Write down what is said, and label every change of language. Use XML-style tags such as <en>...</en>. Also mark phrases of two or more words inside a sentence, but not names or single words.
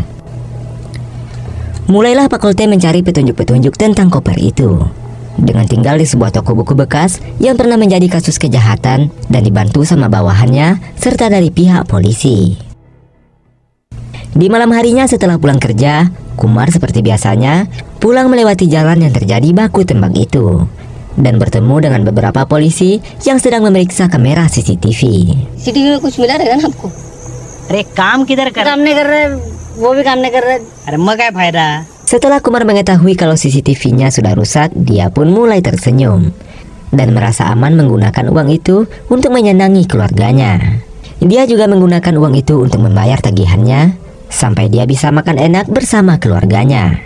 <id>Mulailah Pak Kolte mencari petunjuk-petunjuk tentang koper itu dengan tinggal di sebuah toko buku bekas yang pernah menjadi kasus kejahatan dan dibantu sama bawahannya serta dari pihak polisi. Di malam harinya setelah pulang kerja, Kumar seperti biasanya pulang melewati jalan yang terjadi baku tembak itu dan bertemu dengan beberapa polisi yang sedang memeriksa kamera CCTV.</id> <hi>CCTV में कुछ मिला रहेगा ना आपको? अरे काम किधर कर काम नहीं कर रहे, वो भी काम नहीं कर रहे। अरे मैं क्या फायदा।</hi> <id>Setelah Kumar mengetahui kalau CCTV-nya sudah rusak, dia pun mulai tersenyum dan merasa aman menggunakan uang itu untuk menyenangi keluarganya. Dia juga menggunakan uang itu untuk membayar tagihannya sampai dia bisa makan enak bersama keluarganya.</id>